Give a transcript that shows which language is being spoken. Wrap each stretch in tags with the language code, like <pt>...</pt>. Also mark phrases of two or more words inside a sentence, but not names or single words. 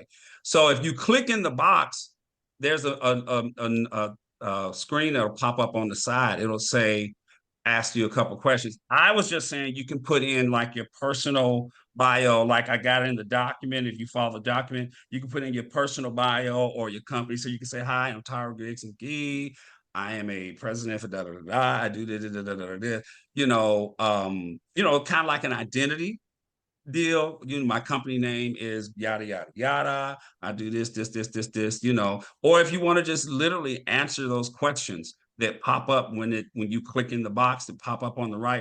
<en>So if you click in the box, there's a screen that'll pop up on the side. It'll say, ask you a couple questions. I was just saying you can put in like your personal bio, like I got in the document. If you follow the document, you can put in your personal bio or your company. So you can say, hi, I'm Tyra Griggs McGee. I am a president for da da da. I do da da da da da. Kind of like an identity deal. My company name is yada yada yada. I do this. Or if you want to just literally answer those questions that pop up when you click in the box that pop up on the right.</en>